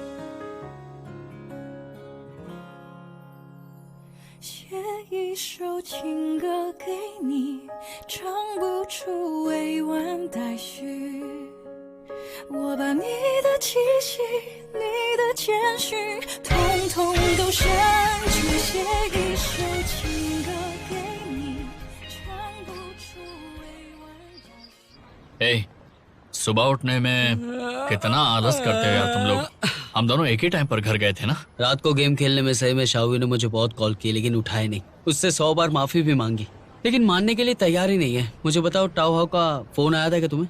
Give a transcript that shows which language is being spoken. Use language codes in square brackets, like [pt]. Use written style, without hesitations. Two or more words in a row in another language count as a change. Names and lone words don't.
[zh] 写一首情歌给你，唱不出委婉待续。我把你的气息，你的谦虚，统统都删去，写一首情歌给你，唱不出委婉待续。 [hi] हे, सुबह उठने में कितना आलस करते हो यार तुम लोग। हम दोनों एक ही टाइम पर घर गए थे ना। रात को गेम खेलने में सही में शाहवी ने मुझे बहुत कॉल की, लेकिन उठाए नहीं। उससे 100 बार माफी भी मांगी, लेकिन मानने के लिए तैयार ही नहीं है। मुझे बताओ, टाओ हाउ का फोन आया था क्या तुम्हें?